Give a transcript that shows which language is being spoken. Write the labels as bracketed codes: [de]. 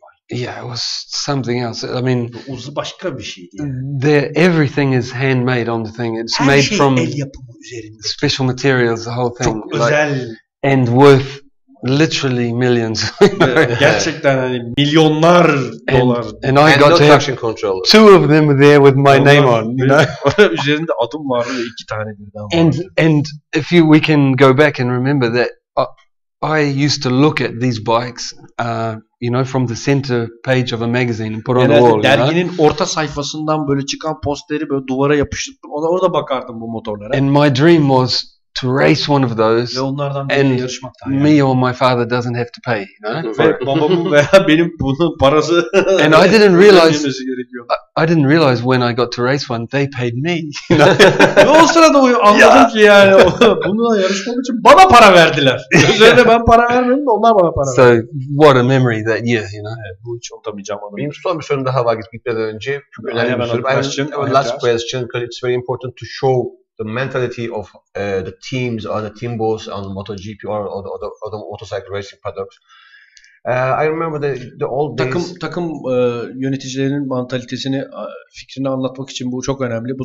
[en] Yeah, it was something else. I mean, [tr] başka bir şeydi. [en] Everything is handmade on the thing. It's made from. [tr] El yapımı. üzerinde. [en] special materials, the whole thing. [tr] Çok özel. [en] And worth literally millions. [tr] Gerçekten hani milyonlar dolar. [en] And I And got no to have traction controller. 2 of them there with my name on, you know. [tr] Üzerinde adım vardı ve 2 tane birden vardı. [en] And if we can go back and remember that I used to look at these bikes, you know, from the center page of a magazine and put on the wall. [tr] Derginin orta sayfasından böyle çıkan posteri böyle duvara yapıştırdım. Orada bakardım bu motorlara. [en] And my dream was to race one of those. [tr] Ve onlardan biriyle yarışmak. [en] Me or my father doesn't have to pay, you know. [tr] Ve babamın veya benim bunun parası. [en] And I didn't realize when I got to race one, they paid me. You know? [tr] Ve o sırada anladım ki yani bununla yarışmam için bana para verdiler. Üzerine ben para vermedim de onlar bana para verdi. [en] So what a memory that year, you know. [tr] Evet, bu hiç unutamayacağım anı. Benim son bir sorum daha var gitmeden önce. Çok önemli bir soru. [en] Last question, because it's very important to show the mentality of the teams or the team boss on MotoGP or the motorcycle racing paddocks. I remember the old days. [tr] Takım yöneticilerinin mantalitesini, fikrini anlatmak için bu çok önemli.